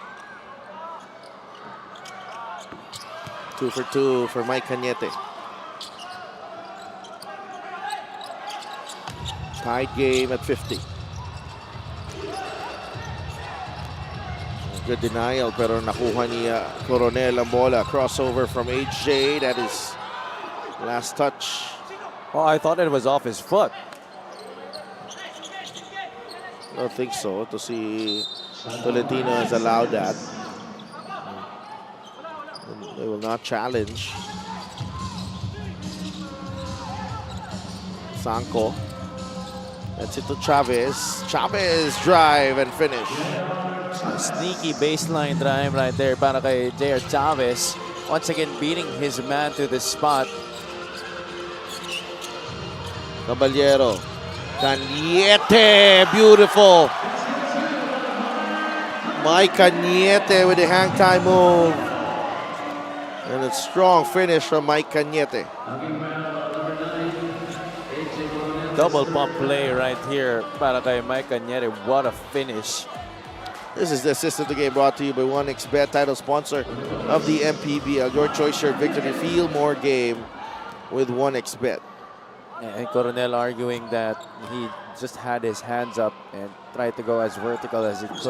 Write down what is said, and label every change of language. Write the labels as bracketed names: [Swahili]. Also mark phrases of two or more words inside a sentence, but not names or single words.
[English] 2 for 2 for Mike Cañete. Tied game at 50. Good denial [Filipino] pero nakuha ni Coronel ang bola. [English] Crossover from HJ. That is last touch. Oh, I thought it was off his foot. I don't think so. To see Tolentino has allowed that. They will not challenge. Sanko. That's it to Chavez. Chavez drive and finish. A sneaky baseline drive right there [Filipino] para kay [English] J.R. Chavez. Once again beating his man to the spot. Caballero. Cañete. Beautiful. Mike Cañete with the hang time move. And a strong finish from Mike Cañete. Double pump play right here [Filipino] para kay [English] Mike Cañete. What a finish. This is the assist of the game brought to you by 1xBet, title sponsor of the MPBL. Your choice, your victory. Feel more game with 1xBet. And Coronel arguing that he just had his hands up and tried to go as vertical as he could.